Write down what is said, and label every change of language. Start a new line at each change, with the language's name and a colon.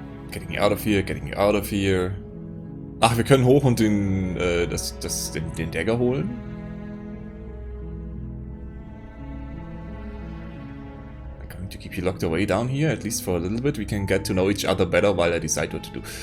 English: Getting out of here, getting out of here.
German: Ach, wir können hoch und den Dagger holen?
English: To keep you locked away down here, at least for a little bit, we can get to know each other better while I decide what to do.